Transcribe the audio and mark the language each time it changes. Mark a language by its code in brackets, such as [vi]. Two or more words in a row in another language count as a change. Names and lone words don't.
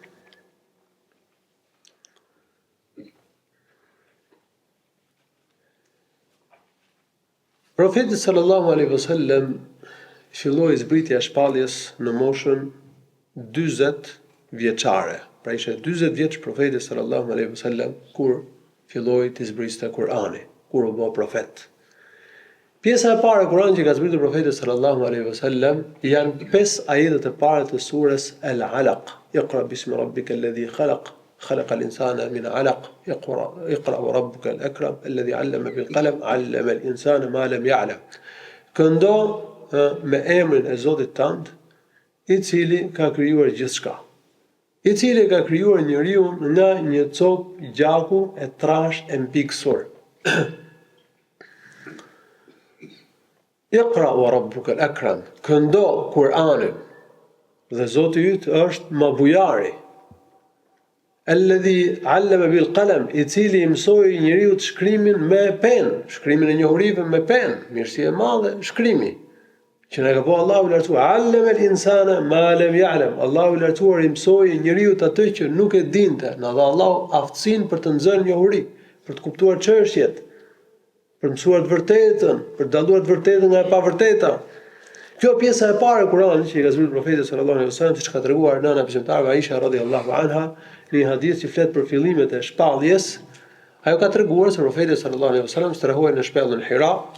[sq] Profeti [ar] صلى الله عليه وسلم [sq] filloi zbritja e shpalljes në moshën 40 vjeçare. Pra ishte 40 vjeç profeti [ar] صلى الله عليه وسلم [sq] kur filloi të zbriste Kur'ani, kur u bë profet. Pjesa e parë e Kur'anit që ka zbritur profeti [ar] صلى الله عليه وسلم [sq] janë 5 ajetet e para të surës Al-Alaq. [ar] اقرأ باسم ربك الذي خلق, خلق الإنسان من علق اقرأ وربك الأكرم الذي علم بالقلم علم الإنسان ما لم يعلم. [sq] Këndo me emrin e Zotit tënd, i cili ka krijuar gjithçka, i cili ka krijuar njeriu nga një copë gjaku e trashë e mpiksur. [ar] اقرأ وربك الأكرم. [sq] Këndo Kur'anin dhe Zoti yt është më bujari. [ar] الذي علم بالقلم, [sq] i cili mësoi njeriu të shkrimin me penë, shkrimin e njohurive me penë, mirësi e madhe shkrimi. Që na ka bëu Allahu i lartësuar, [ar] علم الإنسان ما لم يعلم. [sq] Allahu i lartësuar i mësoi njeriu atë që nuk e dinte, na dha Allahu aftësinë për të nxjerrë njohuri, për të kuptuar çështjet, për të mësuar të vërtetën, për të dalluar të vërtetën nga e pavërteta. Kjo pjesa e parë e Kuranit që i ka zbritur profeti [ar] صلى الله عليه وسلم, [sq] siç ka treguar nëna besimtare Aisha [ar] رضي الله عنها, [sq] në një hadith që flet për fillimet e shpalljes, ajo ka treguar se profeti [ar] صلى الله عليه وسلم [sq] strehoi në shpellën Hira.